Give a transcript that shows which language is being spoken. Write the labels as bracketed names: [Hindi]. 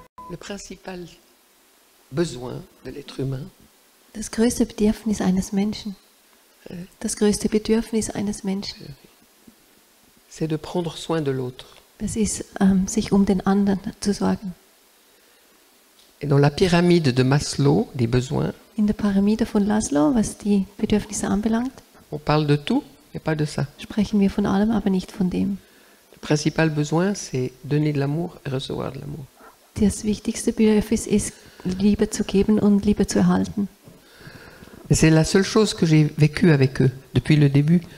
[French] Le principal besoin de l'être humain, [German] das größte Bedürfnis eines Menschen, das größte Bedürfnis eines Menschen, [French] c'est de prendre soin de l'autre. [German] Das ist, sich den anderen zu sorgen. [French] Et dans la pyramide de Maslow, des besoins, [German] in der Pyramide von Maslow, was die Bedürfnisse anbelangt, [French] on parle de tout, mais pas de ça. [German] Sprechen wir von allem, aber nicht von dem. [French] Le principal besoin, c'est donner de l'amour et recevoir de l'amour. [German] Das wichtigste Bedürfnis ist, Liebe zu geben und Liebe zu erhalten. [French] C'est la seule chose que j'ai vécue avec eux depuis le début.